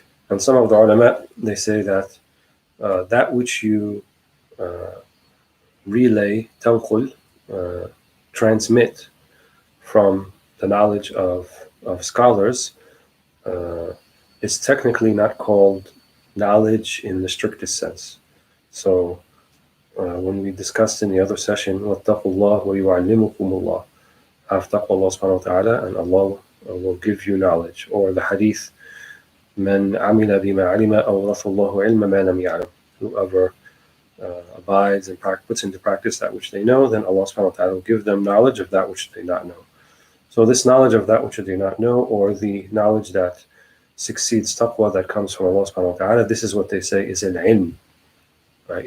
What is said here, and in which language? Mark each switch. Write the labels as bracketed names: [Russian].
[English] And some of the ulama, they say that that which you relay, tanqul, transmit from the knowledge of scholars, is technically not called knowledge in the strictest sense. So when we discussed in the other session, [Arabic] وَاتَّقُوا اللَّهَ وَيُعَلِّمُكُمُ اللَّهُ, [English] have taqwa Allah subhanahu wa ta'ala, and Allah will give you knowledge. Or the hadith, [Arabic] مَنْ عَمِلَ بِمَا عَلِمَ أَوْرَثَ اللَّهُ عِلْمَ مَا لَمْ يَعْلَمْ. [English] Whoever abides and puts into practice that which they know, then Allah subhanahu wa ta'ala will give them knowledge of that which they not know. So this knowledge of that which they not know, or the knowledge that succeeds taqwa that comes from Allah subhanahu wa ta'ala, this is what they say is al-ilm. Right?